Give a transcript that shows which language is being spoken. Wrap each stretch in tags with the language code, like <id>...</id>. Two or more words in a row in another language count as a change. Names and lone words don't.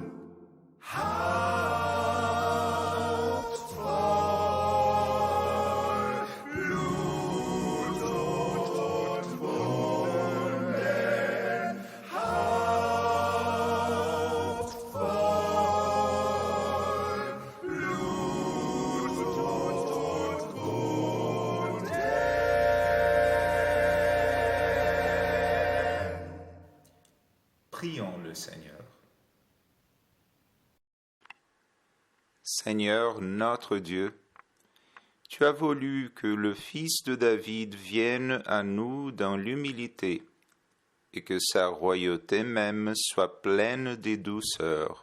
<de>Hauptvoll, Blut und Wunden, Hauptvoll, Blut und Wunden.</de> <fr>Prions le Seigneur. Seigneur notre Dieu, tu as voulu que le Fils de David vienne à nous dans l'humilité et que sa royauté même soit pleine des douceurs.</fr>